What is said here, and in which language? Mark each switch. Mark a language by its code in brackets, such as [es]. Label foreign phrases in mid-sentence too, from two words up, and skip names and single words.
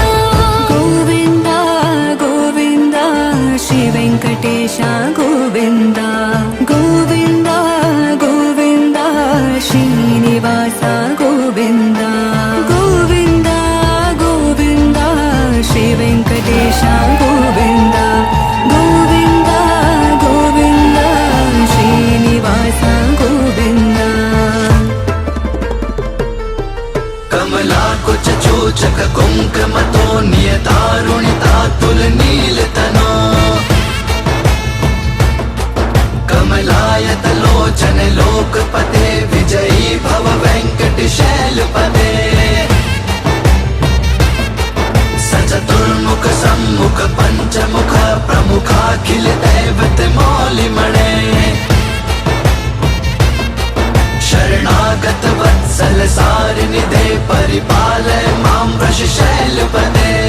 [te] గోవింద గోవింద శ్రీ వెంకటేశ గోవింద గోవింద గోవింద శ్రీనివాస గోవింద గోవింద గోవింద శ్రీ వెంకటేశ గోవింద గోవింద గోవింద శ్రీనివాస గోవింద [sa] कमलाकुच चोचक कुङ्कुमतो नियतारुणिता तुलनीलतनो कमलायतलोचन लोकपते विजयी भव वेङ्कटशैलपते सचतुर्मुख सम्मुख पञ्चमुख प्रमुखाखिल दैवत मौलिमणे शरणागत वत्सल सारिनिधे परिपालय मां वृषशैलपदे